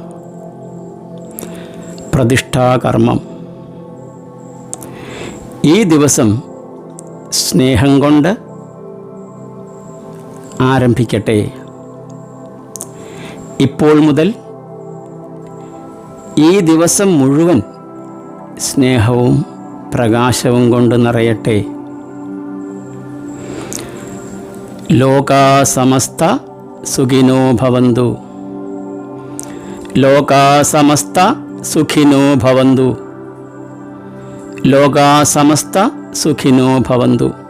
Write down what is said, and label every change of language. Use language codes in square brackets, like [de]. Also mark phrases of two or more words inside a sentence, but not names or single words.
[ml] പ്രതിഷ്ഠാകർമ്മം. ഈ ദിവസം സ്നേഹം കൊണ്ട് ആരംഭിക്കട്ടെ. ഇപ്പോൾ മുതൽ ഈ ദിവസം മുഴുവൻ സ്നേഹവും പ്രകാശവും കൊണ്ട് നിറയട്ടെ. [sa] ലോകാ സമസ്ത സുഖിനോ ഭവന്തു. ലോകാ സമസ്ത സുഖിനോ ഭവന്തു. ലോകാ സമസ്ത സുഖിനോ ഭവന്തു.